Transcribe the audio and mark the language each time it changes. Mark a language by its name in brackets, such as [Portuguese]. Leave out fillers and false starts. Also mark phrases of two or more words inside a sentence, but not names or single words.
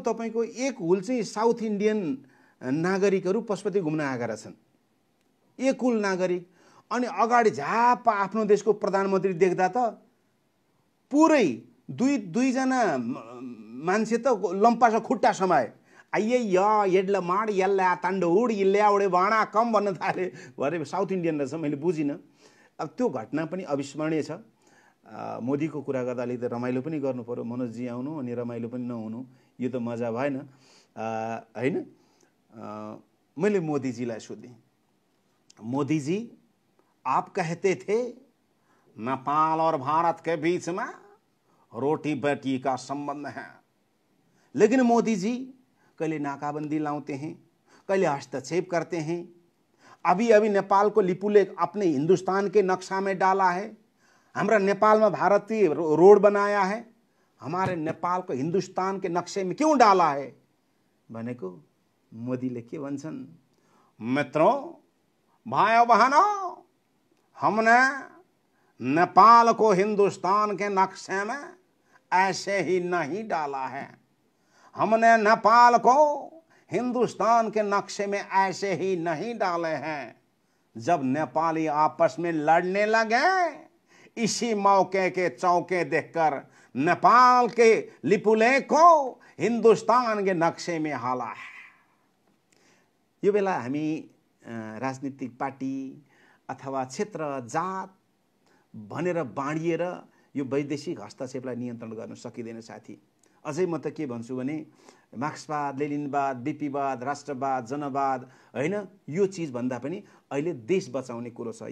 [Nepali] तपाईँको एक हुल चाहिँ साउथ इन्डियन नागरिकहरू पशुपति घुम्न आएका रहेछन्, एक हुल नागरिक। अनि अगाडि झापा आफ्नो देशको प्रधानमन्त्री देख्दा त पुरै दुईजना मान्छे त लम्पासँग खुट्टा समाए। अಯ್ಯಯ್ಯ ಎಡ್ಲ ಮಾಡಿ ಎಲ್ಲ ತಂಡ ಹುಡಿ ಇಲ್ಲೇ ಅವಡೆ ಬಾಣ कम भन्न थाले भरे साउथ इन्डियन रहेछ। मैले बुझिनँ। अब त्यो घटना पनि अविस्मरणीय छ। मोदीको कुरा गर्दा अलिकति रमाइलो पनि गर्नु पर्यो। मनोजजी आउनु अनि रमाइलो पनि नहुनु यो त मजा भएन होइन। मैले मोदीजीलाई सोधेँ, [Hindi] मोदी जी आप कहते थे नेपाल और भारत के बीच में रोटी बेटी का संबंध है, लेकिन मोदी जी कहिले नाकाबंदी लाते हैं, कहिले हस्तक्षेप करते हैं। अभी अभी नेपाल को लिपुलेख अपने हिंदुस्तान के नक्शा में डाला है। हमारा नेपाल में भारतीय रोड बनाया है, हमारे नेपाल को हिंदुस्तान के नक्शे में क्यों डाला है [Nepali] भनेको मोदीले के भन्छन्, [Hindi] मित्रों भाइयों बहनों, हमने नेपाल को हिंदुस्तान के नक्शे में ऐसे ही नहीं डाला है। हमने नेपाल को हिंदुस्तान के नक्शे में ऐसे ही नहीं डाले हैं। जब नेपाली आपस में लड़ने लगे, इसी मौके के चौके देखकर नेपाल के लिपुलेख को हिंदुस्तान के नक्शे में हाला है। [Nepali] यो बेला हामी राजनीतिक पार्टी अथवा क्षेत्र जात भनेर बाँडिएर यो वैदेशिक हस्तक्षेपलाई नियन्त्रण गर्न सकिँदैन साथी। अझै म त के भन्छु भने मार्क्सवाद, लेनिनवाद, बीपीवाद, राष्ट्रवाद, जनवाद होइन, यो चिज भन्दा पनि अहिले देश बचाउने कुरो छ।